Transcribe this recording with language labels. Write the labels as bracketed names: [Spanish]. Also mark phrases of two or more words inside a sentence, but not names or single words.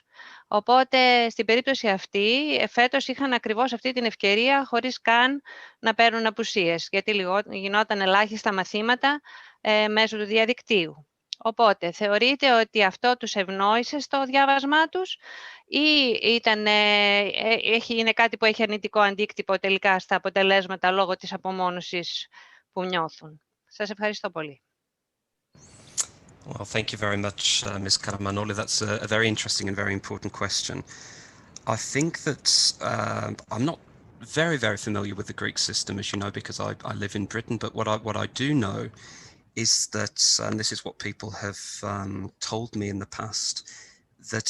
[Greek] Οπότε, στην περίπτωση αυτή, φέτος είχαν ακριβώς αυτή την ευκαιρία χωρίς καν να παίρνουν απουσίες, γιατί γινόταν ελάχιστα μαθήματα μέσω του διαδικτύου. Οπότε, θεωρείτε ότι αυτό τους ευνόησε στο διάβασμά τους ή είναι κάτι που έχει αρνητικό αντίκτυπο τελικά στα αποτελέσματα λόγω της απομόνωσης που νιώθουν? Σας ευχαριστώ πολύ. [English] Well, thank you very much, Ms. Karamanoli. That's a very interesting and very important question. I think that I'm not very, very familiar with the Greek system, as you know, because I live in Britain. But what I do know is that, and this is what people have told me in the past, that